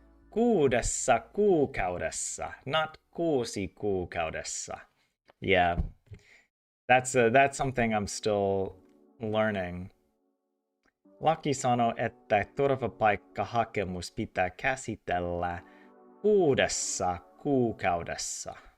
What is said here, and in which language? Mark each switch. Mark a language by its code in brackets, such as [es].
[fi] Kuudessa kuukaudessa, not kuusi kuukaudessa. [en] Yeah, that's something I'm still learning. [fi] Laki sanoo, että turvapaikkahakemus pitää käsitellä 6 kuukaudessa.